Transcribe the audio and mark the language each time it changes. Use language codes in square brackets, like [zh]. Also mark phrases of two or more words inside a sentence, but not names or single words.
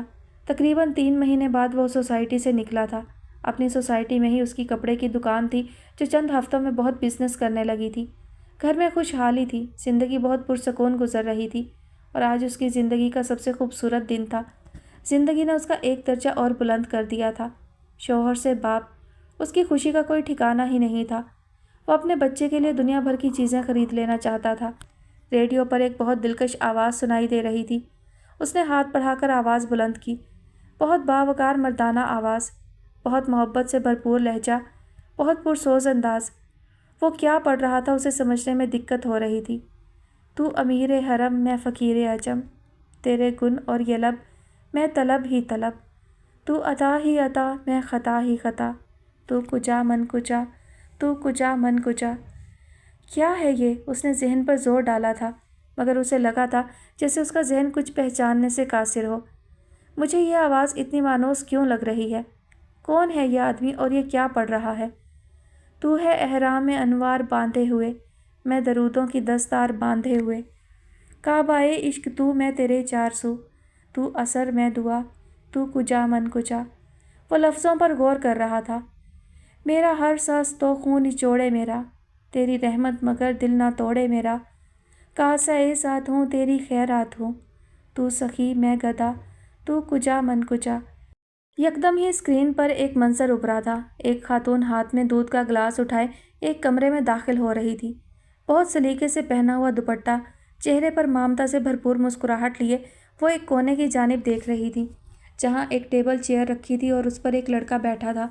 [ur] تقریباً 3 مہینے بعد وہ سوسائٹی سے نکلا تھا. اپنی سوسائٹی میں ہی اس کی کپڑے کی دکان تھی، جو چند ہفتوں میں بہت بزنس کرنے لگی تھی. گھر میں خوشحالی تھی، زندگی بہت پرسکون گزر رہی تھی، اور آج اس کی زندگی کا سب سے خوبصورت دن تھا. زندگی نے اس کا ایک درجہ اور بلند کر دیا تھا۔ شوہر سے باپ، اس کی خوشی کا کوئی ٹھکانہ ہی نہیں تھا۔ وہ اپنے بچے کے لیے دنیا بھر کی چیزیں خرید لینا چاہتا تھا۔ ریڈیو پر ایک بہت دلکش آواز سنائی دے رہی تھی۔ اس نے ہاتھ بڑھا کر آواز بلند کی۔ بہت باوقار مردانہ آواز، بہت محبت سے بھرپور لہجہ، بہت پرسوز انداز۔ وہ کیا پڑھ رہا تھا اسے سمجھنے میں دقت ہو رہی تھی۔ تو امیر حرم، میں فقیر عجم، تیرے گن اور یہ لب، میں طلب ہی طلب، تو عطا ہی عطا، میں خطا ہی خطا، [fa] تو کجا من کجا، تو کجا من کجا۔ [ur] کیا ہے یہ؟ اس نے ذہن پر زور ڈالا تھا، مگر اسے لگا تھا جیسے اس کا ذہن کچھ پہچاننے سے قاصر ہو۔ مجھے یہ آواز اتنی مانوس کیوں لگ رہی ہے؟ کون ہے یہ آدمی اور یہ کیا پڑھ رہا ہے؟ تو ہے احرام انوار باندھے ہوئے، میں درودوں کی دستار باندھے ہوئے، کعبہ عشق تو، میں تیرے چار سو، تو اثر میں دعا، [fa] تو کجا من کجا۔ [ur] وہ لفظوں پر غور کر رہا تھا۔ میرا ہر سانس تو خون نچوڑے میرا، تیری رحمت مگر دل نہ توڑے میرا، کاسہ ساتھ ہوں تیری خیرات ہوں، تو سخی میں گدا، [fa] تو کجا من کجا۔ [ur] یکدم ہی اسکرین پر ایک منظر ابھرا تھا۔ ایک خاتون ہاتھ میں دودھ کا گلاس اٹھائے ایک کمرے میں داخل ہو رہی تھی۔ بہت سلیقے سے پہنا ہوا دوپٹہ، چہرے پر ممتا سے بھرپور مسکراہٹ لیے وہ ایک کونے کی جانب دیکھ رہی تھی، جہاں ایک [en] ٹیبل چیئر [ur] رکھی تھی اور اس پر ایک لڑکا بیٹھا تھا۔